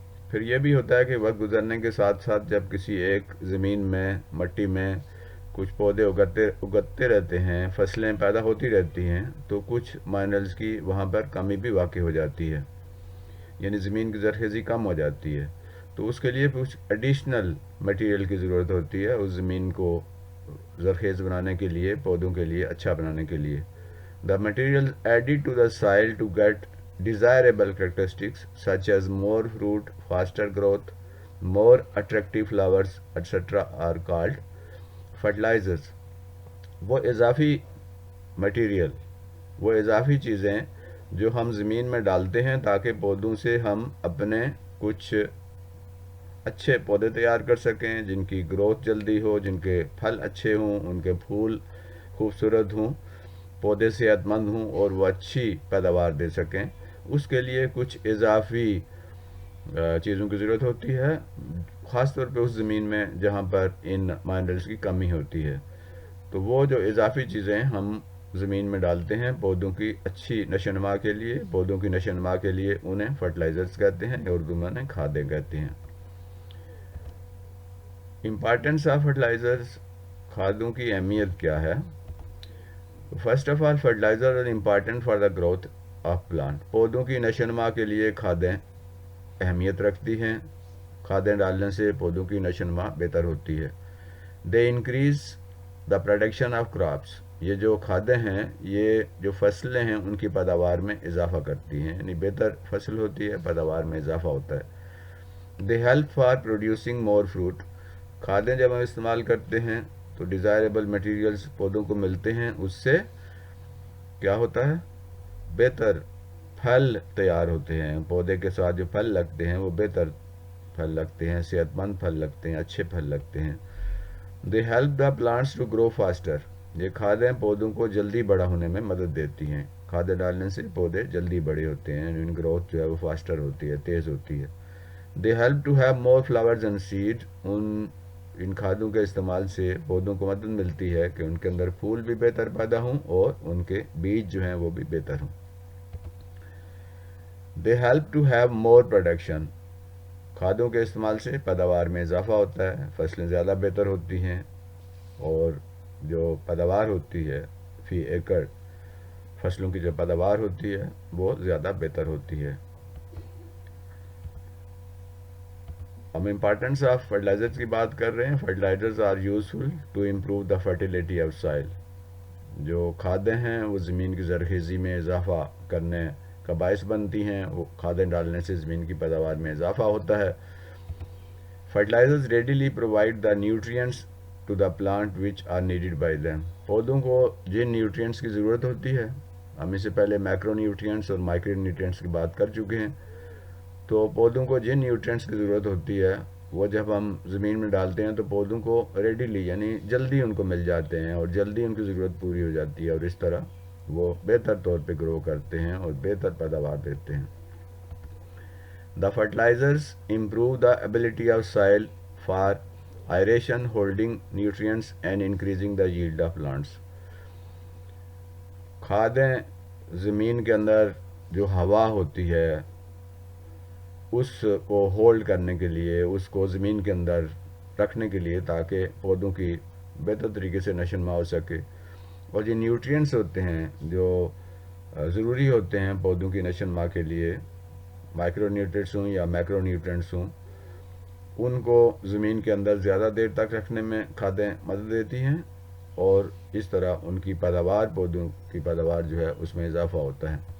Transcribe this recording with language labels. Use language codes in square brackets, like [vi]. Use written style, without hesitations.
[ur] پھر یہ بھی ہوتا ہے کہ وقت گزرنے کے ساتھ ساتھ جب کسی ایک زمین میں، مٹی میں کچھ پودے اگتے رہتے ہیں، فصلیں پیدا ہوتی رہتی ہیں، تو کچھ مائنرلز کی وہاں پر کمی بھی واقع ہو جاتی ہے، یعنی زمین کی زرخیزی کم ہو جاتی ہے. تو اس کے لیے کچھ ایڈیشنل مٹیریل کی ضرورت ہوتی ہے اس زمین کو زرخیز بنانے کے لیے، پودوں کے لیے اچھا بنانے کے لیے. [en] The material added to the soil to get desirable characteristics such as more fruit, faster growth, more attractive flowers, etc. are called fertilizers. [ur] وہ اضافی مٹیریل، وہ اضافی چیزیں جو ہم زمین میں ڈالتے ہیں تاکہ پودوں سے ہم اپنے کچھ اچھے پودے تیار کر سکیں، جن کی گروتھ جلدی ہو، جن کے پھل اچھے ہوں، ان کے پھول خوبصورت ہوں، پودے صحت مند ہوں اور وہ اچھی پیداوار دے سکیں. اس کے لیے کچھ اضافی چیزوں کی ضرورت ہوتی ہے، خاص طور پہ اس زمین میں جہاں پر ان مائنرلز کی کمی ہوتی ہے. تو وہ جو اضافی چیزیں ہم زمین میں ڈالتے ہیں پودوں کی اچھی نشو و نما کے لیے، پودوں کی نشو و نما کے لیے، انہیں فرٹیلائزرز کہتے ہیں، اردو میں انہیں کھادیں کہتے ہیں. [en] importance of fertilizers, [ur] کھادوں کی اہمیت کیا ہے؟ [en] First of all fertilizer are important for the growth of plant. [ur] پودوں کی نشو و نما کے لیے کھادیں اہمیت رکھتی ہیں. کھادیں ڈالنے سے پودوں کی نشو و نما بہتر ہوتی ہے. [en] They increase the production of crops. [ur] یہ جو کھادیں ہیں، یہ جو فصلیں ہیں ان کی پیداوار میں اضافہ کرتی ہیں، یعنی بہتر فصل ہوتی ہے، پیداوار میں اضافہ ہوتا ہے. [en] They help for producing more fruit. [ur] کھادیں جب ہم استعمال کرتے ہیں تو ڈیزائربل مٹیریلز پودوں کو ملتے ہیں، اس سے کیا ہوتا ہے؟ بہتر پھل تیار ہوتے ہیں. پودے کے ساتھ جو پھل لگتے ہیں وہ بہتر پھل لگتے ہیں، صحت مند پھل لگتے ہیں، اچھے پھل لگتے ہیں. [en] They help the plants to grow faster. [ur] یہ کھادیں پودوں کو جلدی بڑا ہونے میں مدد دیتی ہیں. کھادیں ڈالنے سے پودے جلدی بڑے ہوتے ہیں، ان گروتھ جو ہے وہ فاسٹر ہوتی ہے، تیز ہوتی ہے. [en] They help to have more flowers and seed. [ur] ان کھادوں کے استعمال سے پودوں کو مدد ملتی ہے کہ ان کے اندر پھول بھی بہتر پیدا ہوں اور ان کے بیج جو ہیں وہ بھی بہتر ہوں. [en] They help to have more production. [ur] کھادوں کے استعمال سے پیداوار میں اضافہ ہوتا ہے، فصلیں زیادہ بہتر ہوتی ہیں اور جو پیداوار ہوتی ہے فی ایکڑ، فصلوں کی جو پیداوار ہوتی ہے وہ زیادہ بہتر ہوتی ہے. ہم امپارٹینس آف فرٹیلائزرز کی بات کر رہے ہیں. [en] Fertilizers are useful to improve the fertility of soil. [ur] جو کھادیں ہیں وہ زمین کی زرخیزی میں اضافہ کرنے کا باعث بنتی ہیں. وہ کھادیں ڈالنے سے زمین کی پیداوار میں اضافہ ہوتا ہے. [en] Fertilizers readily provide the nutrients to the plant which are needed by them. [ur] پودوں کو جن نیوٹرینٹس کی ضرورت ہوتی ہے، ہم اس سے پہلے میکرو نیوٹرینٹس اور مائکرو نیوٹرینٹس کی بات کر چکے ہیں. تو پودوں کو جن نیوٹرینٹس کی ضرورت ہوتی ہے وہ جب ہم زمین میں ڈالتے ہیں تو پودوں کو ریڈیلی، یعنی جلدی ان کو مل جاتے ہیں اور جلدی ان کی ضرورت پوری ہو جاتی ہے، اور اس طرح وہ بہتر طور پہ گرو کرتے ہیں اور بہتر پیداوار دیتے ہیں. [en] The fertilizers improve the ability of soil for aeration, holding nutrients and increasing the yield of plants. [ur] کھادیں زمین کے اندر جو ہوا ہوتی ہے اس کو ہولڈ کرنے کے لیے، اس کو زمین کے اندر رکھنے کے لیے، تاکہ پودوں کی بہتر طریقے سے نشو نما ہو سکے. اور یہ نیوٹرینٹس ہوتے ہیں جو ضروری ہوتے ہیں پودوں کی نشو نما کے لیے، مائکرو نیوٹرینٹس ہوں یا میکرو نیوٹرینٹس ہوں، ان کو زمین کے اندر زیادہ دیر تک رکھنے میں کھادیں مدد دیتی ہیں، اور اس طرح ان کی پیداوار، پودوں کی پیداوار جو ہے اس میں اضافہ ہوتا ہے.